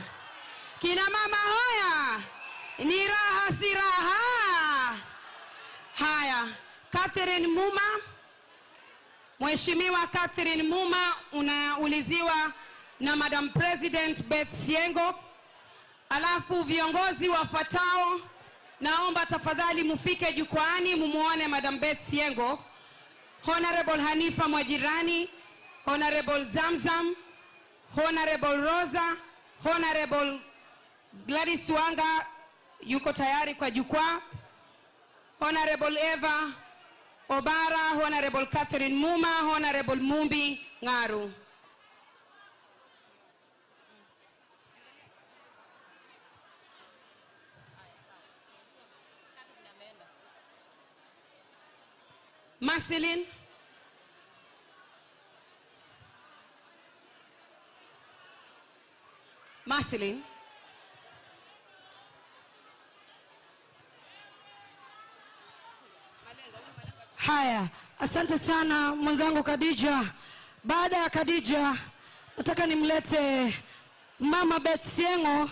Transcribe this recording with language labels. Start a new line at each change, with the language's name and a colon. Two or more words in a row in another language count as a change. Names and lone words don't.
Swahili: Kina mama hoya. Ni raha si raha. Haya, Catherine Muma. Mheshimiwa Catherine Muma, unauliziwa na Madam President Beth Siengo. Alafu viongozi wafuatao, naomba tafadhali mufike jukwaani mumuone Madam Beth Siengo. Honorable Hanifa Mwajirani, Honorable Zamzam, Honorable Rosa, Honorable Gladys Wanga yuko tayari kwa jukwaa. Honorable Eva Obara, Honorable Catherine Muma, Honorable Mumbi Ngaru. Marceline. Marceline. Haya, asante sana mwenzangu Khadija. Baada ya Khadija, nataka nimlete Mama Beth Siengo.